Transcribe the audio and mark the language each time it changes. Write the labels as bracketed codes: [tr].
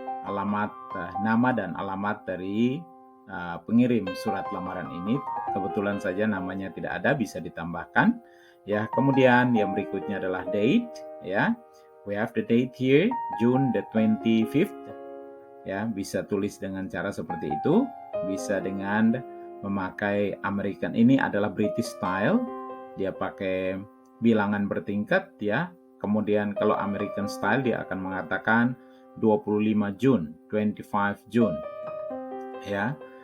[id] Alamat, nama dan alamat dari pengirim surat lamaran ini. Kebetulan saja namanya tidak ada, bisa ditambahkan. Ya, kemudian yang berikutnya adalah date, ya. [en] We have the date here, June the 25th. [id] Ya, bisa tulis dengan cara seperti itu, bisa dengan memakai American. Ini adalah British style. Dia pakai bilangan bertingkat, ya. Kemudian kalau American style dia akan mengatakan 25 June, 25 June. Ya.